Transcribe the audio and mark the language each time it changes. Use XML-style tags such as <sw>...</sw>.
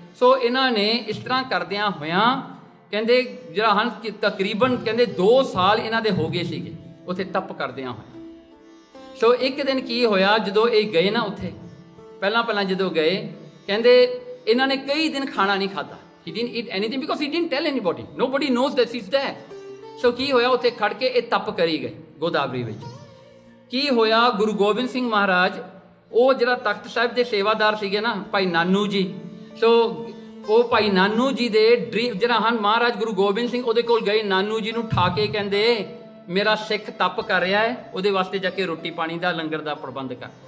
<pa>ਸੋ ਇਹਨਾਂ ਨੇ ਇਸ ਤਰ੍ਹਾਂ ਕਰਦਿਆਂ ਹੋਇਆਂ ਕਹਿੰਦੇ ਜਿਹੜਾ ਹਨ ਕਿ ਤਕਰੀਬਨ ਕਹਿੰਦੇ 2 ਸਾਲ ਇਹਨਾਂ ਦੇ ਹੋ ਗਏ ਸੀਗੇ ਉੱਥੇ ਤਪ ਕਰਦਿਆਂ ਹੋਇਆਂ। ਸੋ ਇੱਕ ਦਿਨ ਕੀ ਹੋਇਆ, ਜਦੋਂ ਇਹ ਗਏ ਨਾ ਉੱਥੇ, ਪਹਿਲਾਂ ਜਦੋਂ ਗਏ ਕਹਿੰਦੇ ਇਹਨਾਂ ਨੇ ਕਈ ਦਿਨ ਖਾਣਾ ਨਹੀਂ ਖਾਧਾ।</pa> <en>he didn't eat anything because he didn't tell anybody, nobody knows that he's there।</en> <pa>ਸੋ ਕੀ ਹੋਇਆ, ਉੱਥੇ ਖੜ ਕੇ ਇਹ ਤਪ ਕਰੀ ਗਏ ਗੋਦਾਵਰੀ ਵਿੱਚ। ਕੀ ਹੋਇਆ, ਗੁਰੂ ਗੋਬਿੰਦ ਸਿੰਘ ਮਹਾਰਾਜ ਉਹ ਜਿਹੜਾ ਤਖਤ ਸਾਹਿਬ ਦੇ ਸੇਵਾਦਾਰ ਸੀਗੇ ਨਾ ਭਾਈ ਨਾਨੂ ਜੀ, ਸੋ ਉਹ ਭਾਈ ਨਾਨੂ ਜੀ ਦੇ ਜਿਹੜਾ ਹਨ ਮਹਾਰਾਜ ਗੁਰੂ ਗੋਬਿੰਦ ਸਿੰਘ ਉਹਦੇ ਕੋਲ ਗਏ। ਨਾਨੂ ਜੀ ਨੂੰ ਠਾ ਕੇ ਕਹਿੰਦੇ ਮੇਰਾ ਸਿੱਖ ਤਪ ਕਰ ਰਿਹਾ ਹੈ, ਉਹਦੇ ਵਾਸਤੇ ਜਾ ਕੇ ਰੋਟੀ ਪਾਣੀ ਦਾ ਲੰਗਰ ਦਾ ਪ੍ਰਬੰਧ ਕਰ।</pa>